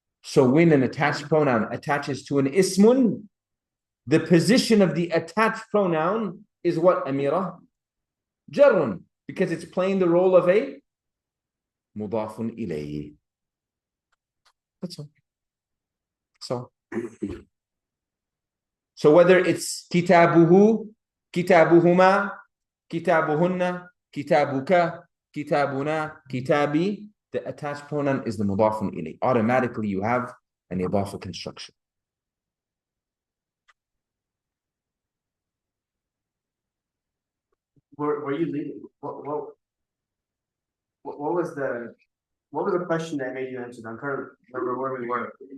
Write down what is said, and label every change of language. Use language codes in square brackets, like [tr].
[en] So when an attached pronoun attaches to an ismun, the position of the attached pronoun is what, Amira? Jarrun, because it's playing the role of a mudafun ilayhi. That's all. So whether it's kitabuhu [ar] كتابهما كتابهن كتابك كتابنا كتابي. [en] The attached pronoun is the مضاف إليه. Automatically you have an إضافة construction. Were you leading? What was the question that made you answer? I'm trying to remember where we were.